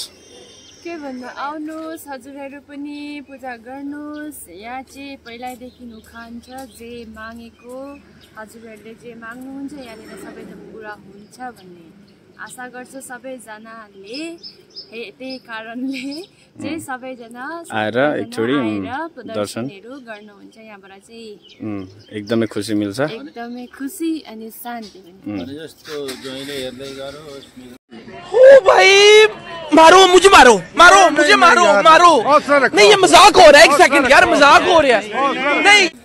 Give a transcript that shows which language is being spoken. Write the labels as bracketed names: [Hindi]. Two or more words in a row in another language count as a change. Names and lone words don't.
[Nepali] के भन्नु आउनुहोस् हजुरहरू पनि पूजा गर्नुहोस् यहाँ चाहिँ पहिल्यैदेखि उखान छ जे मागेको हजुरहरूले जे माग्नुहुन्छ यहाँनिर सबै त पुरा हुन्छ भन्ने आशा गर्छु सबैजनाले त्यही कारणले चाहिँ सबैजना आएर एकचोटि दर्शनहरू गर्नुहुन्छ यहाँबाट चाहिँ एकदमै खुसी मिल्छ एकदमै खुसी अनि शान्ति [Hindi] ओ भाई मारो मुझे मारो मारो मुझे मारो मारो नहीं ये मजाक हो रहा है एक सेकंड यार मजाक हो रहा है नहीं